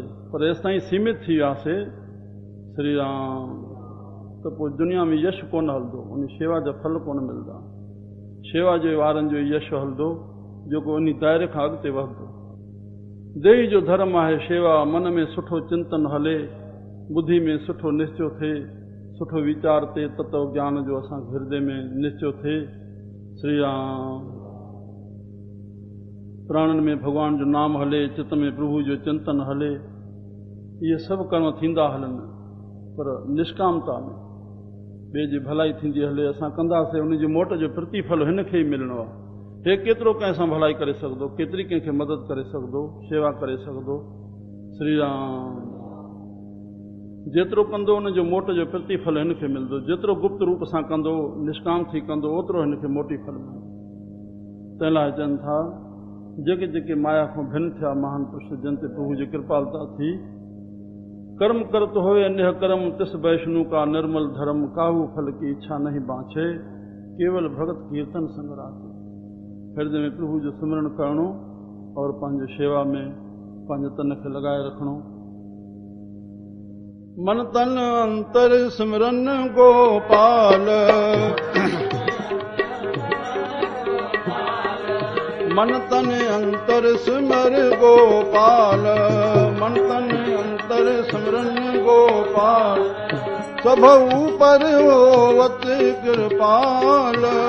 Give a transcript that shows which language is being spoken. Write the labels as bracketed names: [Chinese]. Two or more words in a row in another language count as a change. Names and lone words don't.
[Sindhi] पर एसि ताईं सीमित थी वियासीं श्री राम त पोइ दुनिया में यश कोन हलंदो, उन शेवा जा फल कोन मिलंदा। शेवा जे वारनि जो यश हलंदो जेको उन दायरे खां अॻिते वधंदो। देही जो धर्म आहे शेवा। मन में सुठो चिंतन हले, बुद्धि में सुठो निश्चय थिए, सुठो वीचार ते तत्व ज्ञान जो असां हृदय में निश्चय थिए। श्री राम प्राणनि में भगवान जो नाम हले, चित्त में प्रभु जो चिंतन हले, इहे सभु कर्म थींदा हलनि, पर निष्कामता में ॿिए जी भलाई थींदी हले। असां कंदासीं, उन जी मोट जो प्रतिफल हिन खे ई मिलणो आहे। हे केतिरो कंहिं सां भलाई करे सघंदो, केतिरी कंहिंखे मदद करे सघंदो, शेवा करे सघंदो। श्री राम जेतिरो कंदो उन जो मोट जो प्रतिफल हिन खे मिलंदो। जेतिरो गुप्त रूप सां कंदो, निष्काम थी कंदो, ओतिरो हिन खे मोटी फल मिलंदो। तंहिं लाइ चवनि था जेके जेके माया खां भिन्न थिया महान पुरुष जन ते प्रभु जी कृपालता थी, [Punjabi] ਕਰਮ ਕਰਤ ਹੋਏ ਅਨਯ ਕਰਮ, ਤਿਸ ਵੈਸ਼ਣੂ ਕਾ ਨਿਰਮਲ ਧਰਮ, ਕਾਹੂ ਫਲ ਕੀ ਇੱਛਾ ਨਹੀਂ ਬਾਂਛੇ, ਕੇਵਲ ਭਗਤ ਕੀਰਤਨ ਸੰਗ ਰਾਖੇ। [Sindhi] हृदय में प्रभु जो सिमरण करणो और पंहिंजो शेवा में पंहिंजे तन खे लॻाए रखणो। [Punjabi] ਮਨ ਤਨ ਅੰਤਰ ਸਿਮਰਨ ਗੋਪਾਲ, ਮਨ ਤਨ ਅੰਤਰ ਸਿਮਰ ਗੋਪਾਲ, ਮਨ ਤਨ ਅੰਤਰ ਸਿਮਰਨ ਗੋਪਾਲ, ਸਬਹੁ ਪਰ ਹੋਵਤ ਕ੍ਰਿਪਾਲ।